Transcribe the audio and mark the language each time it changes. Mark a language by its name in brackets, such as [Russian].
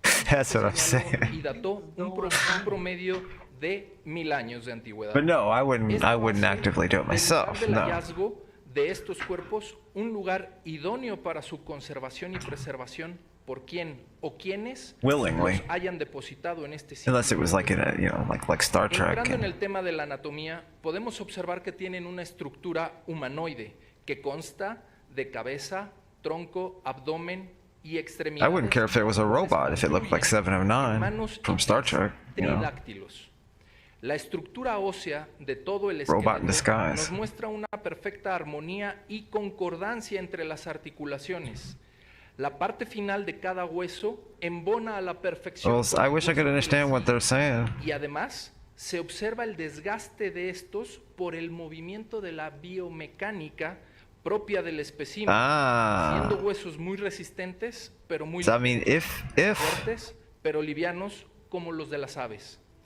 [English] That's what I'm saying. But no, I wouldn't actively do it myself. No. [Spanish] De estos cuerpos, un lugar idóneo para su conservación y preservación por quien o quienes [English] willingly, [Spanish] los hayan depositado en este sitio. [English] Unless it was like in a, like Star Trek. [Spanish] Entrando en el tema de la anatomía, podemos observar que tienen una estructura humanoide que consta de cabeza, tronco, abdomen y extremidades. [English] I wouldn't care if it was a robot if it looked like 709 from Star Trek. [Spanish] Tridáctilos. La estructura ósea de todo el esqueleto nos muestra una perfecta armonía y concordancia entre las articulaciones. La parte final de cada hueso embona a la perfección. [English] Well, I wish I could understand what they're saying. [Spanish] Y además, se observa el desgaste de estos por el movimiento de la biomecánica propia del espécimen, siendo huesos muy resistentes, pero muy fuertes, pero livianos como los de las aves.